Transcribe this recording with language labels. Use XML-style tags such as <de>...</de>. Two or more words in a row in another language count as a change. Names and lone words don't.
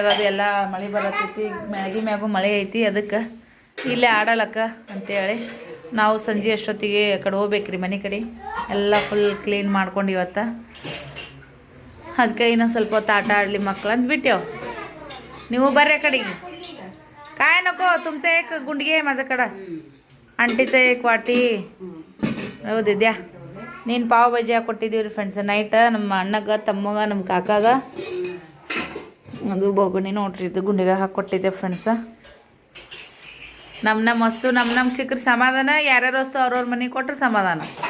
<kn>ಅದು ಎಲ್ಲ ಮಳೆ ಬರತೈತಿ, ಮ್ಯಾಗೂ ಮಳೆ ಐತಿ, ಅದಕ್ಕೆ ಇಲ್ಲೇ ಆಡಲಕ್ಕ ಅಂತೇಳಿ ನಾವು ಸಂಜೆ ಅಷ್ಟೊತ್ತಿಗೆ ಆ ಕಡೆ ಹೋಗ್ಬೇಕ್ರಿ ಮನೆ ಕಡೆ. ಎಲ್ಲ ಫುಲ್ ಕ್ಲೀನ್ ಮಾಡ್ಕೊಂಡು ಇವತ್ತು. ಅದಕ್ಕೆ ಇನ್ನೊಂದು ಸ್ವಲ್ಪ ಹೊತ್ತು ಆಟ ಆಡಲಿ ಮಕ್ಳು ಅಂತ ಬಿಟ್ಟೆವು. ನೀವು ಬರ್ರಿ ಆ ಕಡೆಗೆ.</kn> <mr>काय नको तुमचं एक गुंडगी आहे माझ्याकडं, ಅಂಟಿचं एक वाटी.</mr> <kn>ಹೌದು ಇದ್ಯಾ. ನೀನು ಪಾವ್ ಭಾಜಿ ಕೊಟ್ಟಿದ್ದೀವಿ ರೀ ಫ್ರೆಂಡ್ಸ್ ನೈಟ್ ನಮ್ಮ ಅಣ್ಣಗೆ, ತಮ್ಮಗ, ನಮ್ಮ ಕಾಕಾಗ. ಅದು ಬೋಗುಣಿ ನೋಡ್ರಿ, ಇದು ಗುಂಡಿಗೆ ಹಾಕ್ಕೊಟ್ಟಿದ್ದೆ ಫ್ರೆಂಡ್ಸ. ನಮ್ಮ ವಸ್ತು ನಮ್ಮ ಸಿಕ್ಕರೆ ಸಮಾಧಾನ, ಯಾರ್ಯಾರ ವಸ್ತು ಅವ್ರವ್ರ ಮನೆಗೆ ಕೊಟ್ರೆ ಸಮಾಧಾನ.</kn>